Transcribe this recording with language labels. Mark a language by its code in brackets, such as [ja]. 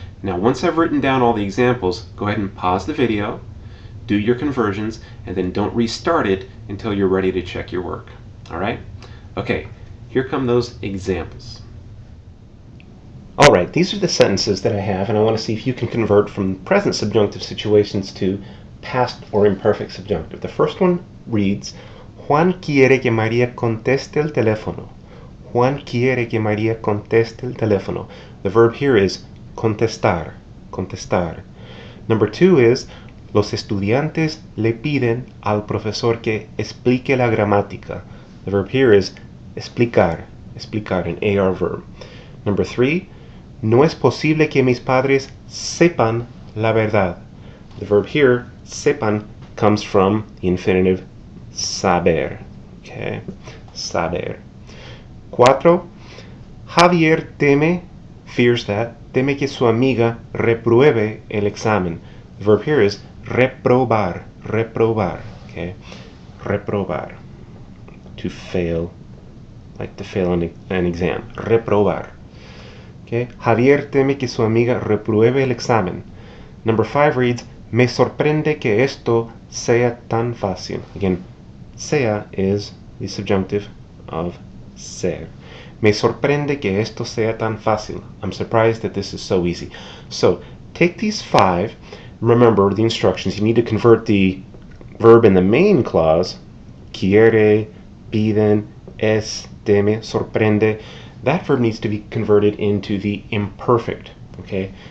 [en] Now, once I've written down all the examples, go ahead and pause the video, do your conversions, and then don't restart it until you're ready to check your work, all right? Okay, here come those examples. All right, these are the sentences that I have, and I want to see if you can convert from present subjunctive situations to past or imperfect subjunctive. The first one reads, [es] Juan quiere que María conteste el teléfono. Juan quiere que María conteste el teléfono. [en] The verb here is contestar, contestar. Number 2 is, [es] los estudiantes le piden al profesor que explique la gramática. [en] The verb here is explicar, explicar, an AR verb. Number 3, [es] no es posible que mis padres sepan la verdad. [en] The verb here, sepan, comes from the infinitive saber. Okay, saber. [es] 4, Javier [en] fears [es] teme que su amiga repruebe el examen. [en] The verb here is reprobar, reprobar. Okay, reprobar. To fail, like to fail an exam. Reprobar. Okay. [es] Javier teme que su amiga repruebe el examen. [en] Number 5 reads, [es] me sorprende que esto sea tan fácil. [en] Again, sea is the subjunctive of ser. [es] Me sorprende que esto sea tan fácil. [en] I'm surprised that this is so easy. So, take these 5. Remember the instructions. You need to convert the verb in the main clause, quiere, piden, es, teme, sorprende. That verb needs to be converted into the imperfect, okay?